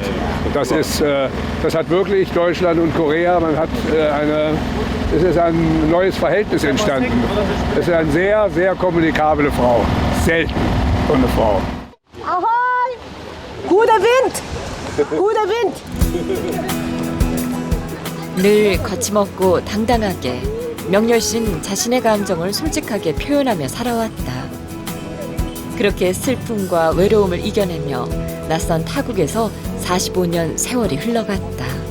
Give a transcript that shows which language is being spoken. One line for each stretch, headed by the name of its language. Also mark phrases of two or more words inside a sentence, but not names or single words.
German: Und das ist, das hat wirklich Deutschland und Korea, es ist ein neues Verhältnis entstanden. Es ist eine sehr, sehr kommunikable Frau. Selten von einer Frau. Ahoi! Guter Wind! Guter Wind!
Korean: 늘 거침없고 당당하게 명렬 씨는 자신의 감정을 솔직하게 표현하며 살아왔다. 그렇게 슬픔과 외로움을 이겨내며 낯선 타국에서 45년 세월이 흘러갔다.